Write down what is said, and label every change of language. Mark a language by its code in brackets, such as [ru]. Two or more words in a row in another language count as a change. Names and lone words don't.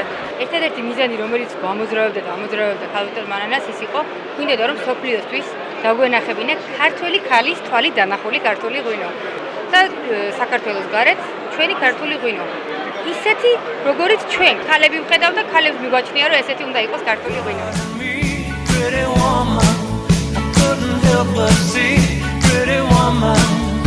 [ka] ერთადერთი მიზანი, რომელიც გამოძრავებდა ქალბატონ მანანას, ის იყო, გვინდოდა რომ სოფლიოსთვის დაგვენახებინა ქართველი ქალის თვალით დანახული ქართული ღვინო. და საქართველოს გარეთ ჩვენი ქართული ღვინო. ისეთი, როგორიც ჩვენ ქალები ვხედავთ და ქალებს მიგვაჩნია, რომ ესეთი უნდა იყოს ქართული ღვინო. [en] Pretty woman, I couldn't help but see, pretty woman.